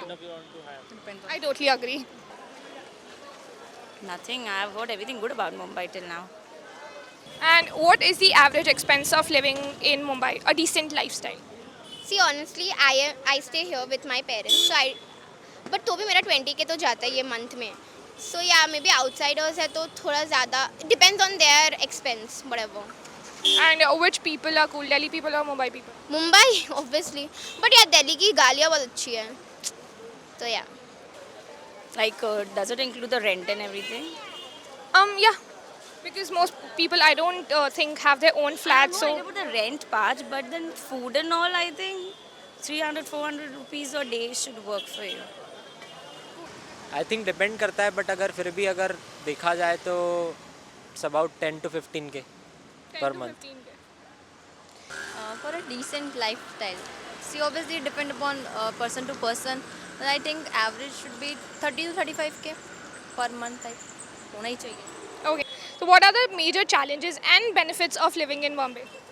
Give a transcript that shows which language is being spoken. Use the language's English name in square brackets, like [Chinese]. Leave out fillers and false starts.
[English] kind of you want to have. Depends on I totally agree. Nothing. I've heard everything good about Mumbai till now. And what is the average expense of living in Mumbai? A decent lifestyle. See, honestly, I stay here with my parents. But [Hindi] तो भी मेरा 20 के तो जाता है ये month में. [English] So yeah, maybe outsiders [Hindi] है तो थोड़ा ज़्यादा. [English] Depends on their expense, whatever. And which people are cool? Delhi people or Mumbai people? [Hindi] Mumbai [English] obviously. But yeah, [Hindi] Delhi की गालियाँ बहुत अच्छी है. तो [English] yeah. Like, does it include the rent and everything? Yeah, because most people I don't think have their own flats, I'm so not about the rent part, but then food and all, I think 300-400 rupees a day should work for you. I think depend [Hindi] करता है, [English] but [Hindi] अगर फिर भी अगर देखा जाए तो [English] it's about 10 to 15 [Hindi] के [English] 10 per to month. [Hindi] 15 के. [English] For a decent lifestyle. See, obviously depend upon person to person. But I think average should be 30 to 35K per month type. [Hindi] होना ही चाहिए. [English] Okay. So what are the major challenges and benefits of living in Bombay?